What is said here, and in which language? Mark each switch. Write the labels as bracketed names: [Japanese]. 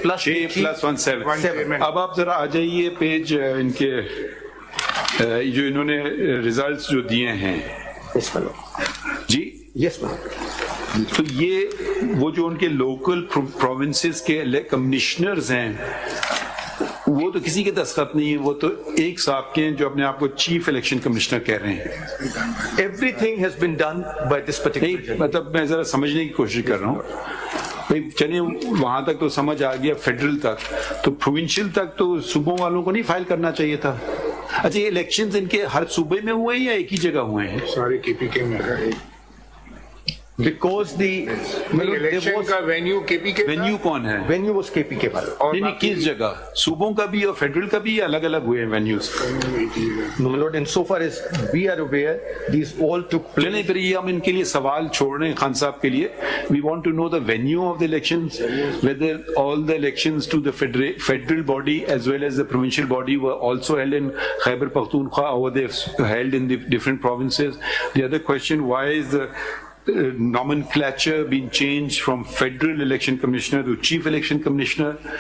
[Urdu] 6+1 اب آپ ذرا آ جائیے پیج ان کے جو انہوں نے ریزلٹس جو دیے ہیں جی. [English] Yes ma'am. [Urdu] تو یہ وہ جو ان کے لوکل پروونسز کے کمشنرز ہیں وہ تو کسی کے دستخط نہیں ہے, وہ تو ایک صاحب کے ہیں جو اپنے آپ کو چیف الیکشن کمشنر کہہ رہے ہیں. [English] Everything has been done by this particular. [Urdu] مطلب میں ذرا سمجھنے کی کوشش کر رہا ہوں. چلیے وہاں تک تو سمجھ آ گیا, فیڈرل تک, تو پروونشل تک تو صوبوں والوں کو نہیں فائل کرنا چاہیے تھا. اچھا یہ الیکشنز ان کے ہر صوبے میں ہوئے ہیں یا ایک ہی جگہ ہوئے ہیں؟ سارے کے پی کے میں ہے. [English] Because the [Urdu] الیکشن کا وینیو کے پی کے, وینیو کون ہے؟ [English] venue was KPK [Urdu] والے. نہیں کس جگہ, صوبوں کا بھی اور فیڈرل کا بھی الگ الگ ہوئے ہیں venues? [English] No, my lord, and so far as we are aware, these all took place. [Urdu] چلیں پھر یہ ہم ان کے لیے سوال چھوڑ رہے ہیں خان صاحب کے لیے. [English] We want to know the venue of the elections, whether all the elections to the federal body as well as the provincial body were also held in Khyber Pakhtunkhwa or they held in the different provinces. The other question, why is the nomenclature been changed from Federal Election Commissioner to Chief Election Commissioner?